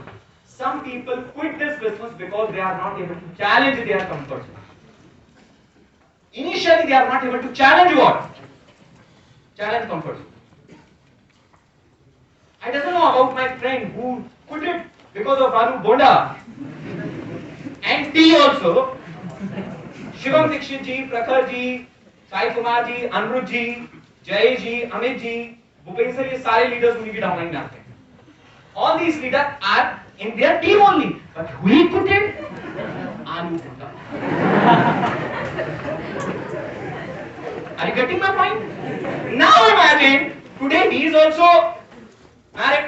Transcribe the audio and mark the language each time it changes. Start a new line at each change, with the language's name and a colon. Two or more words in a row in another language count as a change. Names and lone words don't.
English: Some people quit this business because they are not able to challenge their comfort zone. Initially, they are not able to challenge what? Challenge comfort zone. I doesn't know about my friend who quit it because of Aloo Bonda and tea also.
Hindi: Shivam Dikshit ji, Prakhar ji, Sai Kumar ji, Anirudh ji, Jay ji, Amit ji, Bhupen sir, ये सारे leaders उन्हीं की downline में आते हैं.
English: All these leaders are in their team only, but who he quit it? Aloo Bonda. Are you getting my point? Now imagine today he is also married.